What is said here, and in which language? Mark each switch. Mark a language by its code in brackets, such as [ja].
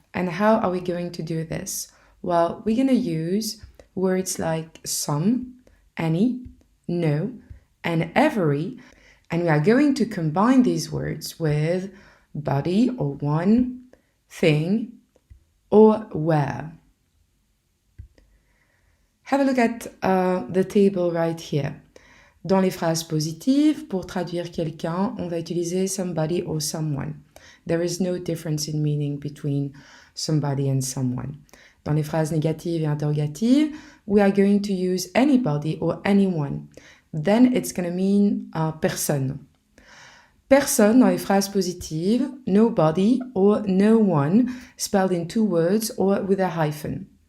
[en] And how are we going to do this? Well, we're going to use words like some, any, no, and every, and we are going to combine these words with body or one, thing, or where. Have a look at the table right here. [fr] Dans les phrases positives, pour traduire quelqu'un, on va utiliser [en] somebody or someone. There is no difference in meaning between somebody and someone. [fr] Dans les phrases négatives et interrogatives, [en] we are going to use anybody or anyone. Then it's going to mean personne. [fr] Personne dans les phrases positives, [en] nobody or no one, spelled in two words or with a hyphen.